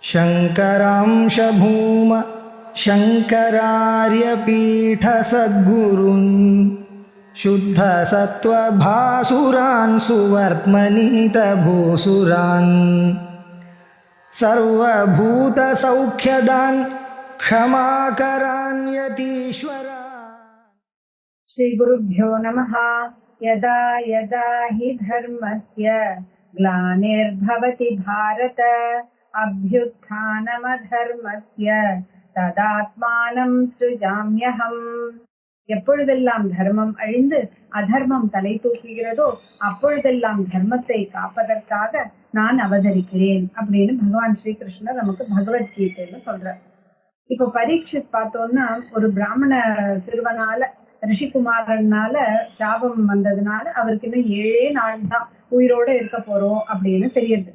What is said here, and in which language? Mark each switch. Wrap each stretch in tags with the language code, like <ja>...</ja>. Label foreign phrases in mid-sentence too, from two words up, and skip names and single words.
<sa>शङ्करांश भूम शङ्करार्यपीठसद्गुरून् शुद्धसत्त्वभासुरान् सुवर्त्मनीतभूसुरान् सर्वभूतसौख्यदान् क्षमाकरान् यतीश्वरान्। श्री गुरुभ्यो नमः। यदा यदा हि धर्मस्य ग्लानिर्भवति भारत अभ्युत्थानमधर्मस्य तदात्मानं सृजाम्यहम्।</sa> <ta>எப்பொழுதெல்லாம் தர்மம் அழிந்து அதர்மம் தலை தூக்குகிறதோ அப்பொழுதெல்லாம் தர்மத்தை காப்பதற்காக நான் அவதரிக்கிறேன் அப்படின்னு பகவான் ஸ்ரீகிருஷ்ணர் நமக்கு பகவத்கீதையில சொல்றார். இப்ப பரீட்சித் பார்த்தோம்னா ஒரு பிராமண சிறுவனால ரிஷிகுமாரனால சாபம் வந்ததுனால அவருக்கு இன்னும் 7 நாள் தான் உயிரோட இருக்க போறோம் அப்படின்னு தெரியுது.</ta>